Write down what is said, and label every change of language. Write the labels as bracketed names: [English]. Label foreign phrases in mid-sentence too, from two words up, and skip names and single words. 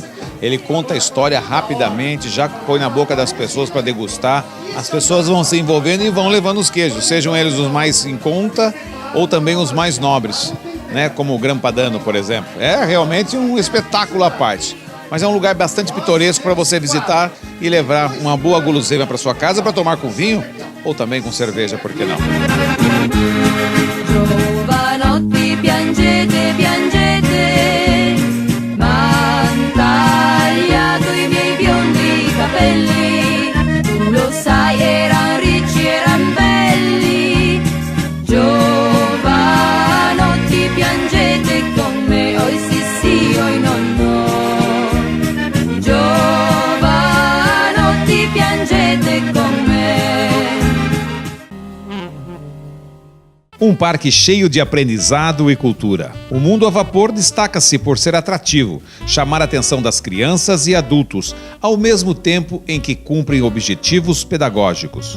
[Portuguese] Ele conta a história rapidamente, já põe na boca das pessoas para degustar, as pessoas vão se envolvendo e vão levando os queijos, sejam eles os mais em conta ou também os mais nobres, né? Como o Gran Padano, por exemplo. É realmente um espetáculo à parte, mas é um lugar bastante pitoresco para você visitar e levar uma boa guloseima para sua casa para tomar com vinho ou também com cerveja, por que não? [Italian] Giovanotti, piangete, piangete, m'han tagliato I miei biondi capelli, tu lo sai, eran ricci, eran belli. Giovanotti, piangete con me, oi sì sì, oi no no. Giovanotti, piangete con me. [Portuguese] Um parque cheio de aprendizado e cultura. O Mundo a Vapor destaca-se por ser atrativo, chamar a atenção das crianças e adultos, ao mesmo tempo em que cumprem objetivos pedagógicos.